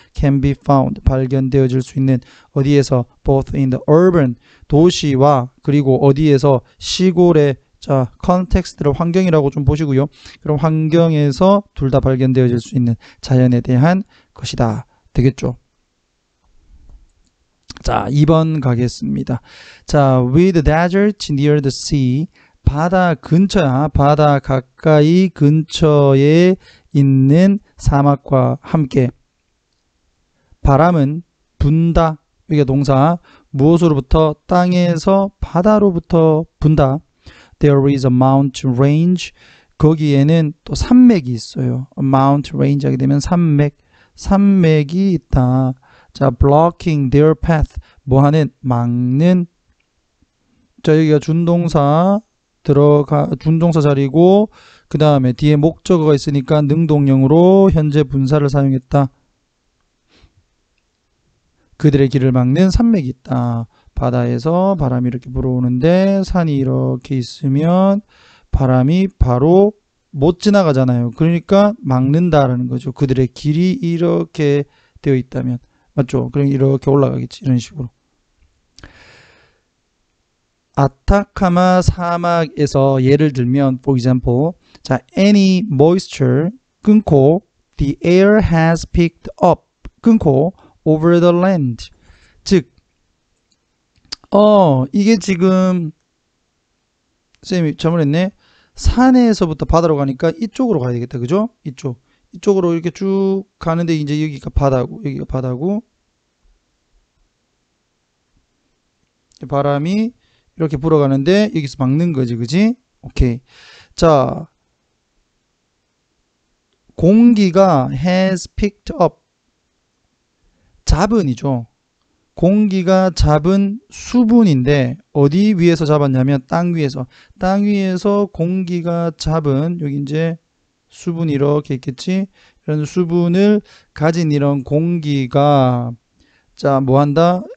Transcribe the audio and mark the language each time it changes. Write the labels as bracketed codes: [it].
[en] can be found, [ko] 발견되어질 수 있는 어디에서 [en] both in the urban, [ko] 도시와 그리고 어디에서 시골의 자, 컨텍스트를 환경이라고 좀 보시고요. 그럼 환경에서 둘 다 발견되어질 수 있는 자연에 대한 것이다. 되겠죠. 자, 2번 가겠습니다. 자, [en] with desert near the sea, [ko] 바다 근처야. 바다 가까이 근처에 있는 사막과 함께 바람은 분다. 이게 동사. 무엇으로부터? 땅에서 바다로부터 분다. [en] There is a mountain range. [ko] 거기에는 또 산맥이 있어요. mountain range 하게 되면 산맥이 있다. 자, [en] blocking their path. [ko] 뭐하는? 막는. 자, 여기가 준동사 준동사 자리고, 그 다음에 뒤에 목적어가 있으니까 능동형으로 현재 분사를 사용했다. 그들의 길을 막는 산맥이 있다. 바다에서 바람이 이렇게 불어오는데 산이 이렇게 있으면 바람이 바로 못 지나가잖아요. 그러니까 막는다라는 거죠. 그들의 길이 이렇게 되어 있다면. 맞죠? 그럼 이렇게 올라가겠지. 이런 식으로. 아타카마 사막에서 예를 들면 for example, 자, [en] any moisture [ko] 끊고 [en] the air has picked up [ko] 끊고 [en] over the land. [ko] 즉 이게 지금 쌤이 잘못했네. 산에서부터 바다로 가니까 이쪽으로 가야 되겠다. 그죠? 이쪽으로 이렇게 쭉 가는데 이제 여기가 바다고 바람이 이렇게 불어가는데 여기서 막는 거지. 그지? 오케이. 자, 공기가 [en] has picked up. [ko] 잡은이죠. 공기가 잡은 수분인데 어디 위에서 잡았냐면 땅 위에서. 땅 위에서 공기가 잡은 여기 이제 수분이 이렇게 있겠지. 이런 수분을 가진 이런 공기가 자, 뭐한다?